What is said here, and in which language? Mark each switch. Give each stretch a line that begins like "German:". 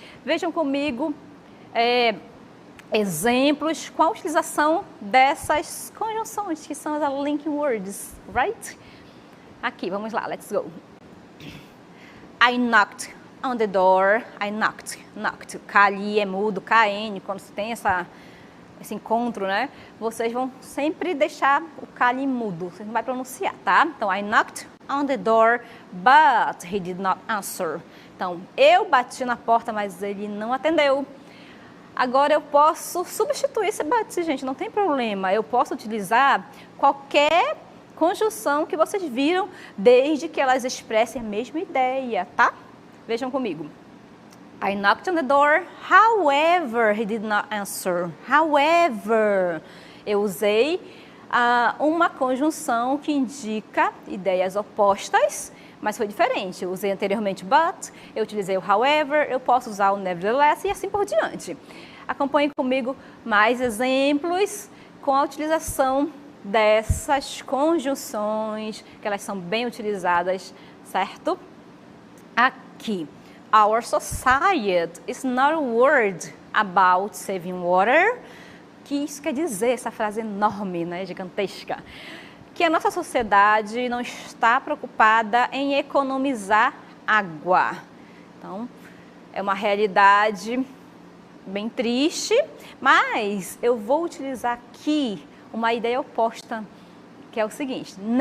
Portuguese: Vejam comigo exemplos com a utilização dessas conjunções, que são as linking words,
English: right?
Portuguese: Aqui, vamos lá,
English: let's go. I knocked on the door. I knocked.
Portuguese: K ali é mudo, KN, quando se tem esse encontro, né? Vocês vão sempre deixar o K ali mudo, você não vai pronunciar, tá? Então,
English: I knocked on the door, but he did not answer.
Portuguese: Então, eu bati na porta, mas ele não atendeu. Agora, eu posso substituir esse but, gente, não tem problema. Eu posso utilizar qualquer conjunção que vocês viram, desde que elas expressem a mesma ideia, tá? Vejam comigo.
English: I knocked on the door, however, he did not answer.
Portuguese: However, eu usei uma conjunção que indica ideias opostas, mas foi diferente. Eu usei anteriormente but, eu utilizei o however, eu posso usar o nevertheless e assim por diante. Acompanhem comigo mais exemplos com a utilização dessas conjunções, que elas são bem utilizadas, certo? Aqui.
English: Our society is not a word about saving water.
Portuguese: Que isso quer dizer, essa frase enorme, né, gigantesca? Que a nossa sociedade não está preocupada em economizar água. Então, é uma realidade bem triste, mas eu vou utilizar aqui uma ideia oposta, que é o seguinte.